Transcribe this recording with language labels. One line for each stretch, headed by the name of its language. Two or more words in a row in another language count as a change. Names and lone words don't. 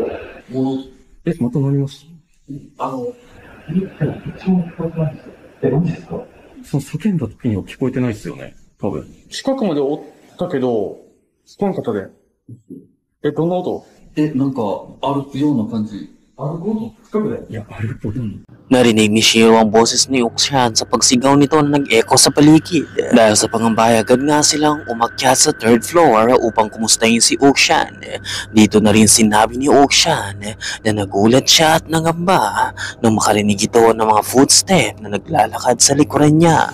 Japanese: また飲みます？何ですか？その叫んだ時には聞こえてないですよね。多分。近くまでおったけど、聞こえなかったで。どんな音？なんか、歩くような感じ。歩く音？近くで？いや、歩く音。
Filipino: Narinig ni Shiro ang boses ni Okshan sa pagsigaw nito na nag-echo sa paligid. Dahil sa pangambay, agad nga silang umakyat sa 3rd floor upang kumustahin si Okshan. Dito na rin sinabi ni Okshan na nagulat siya at nangamba nang makarinig ito ng mga footstep na naglalakad sa likuran niya.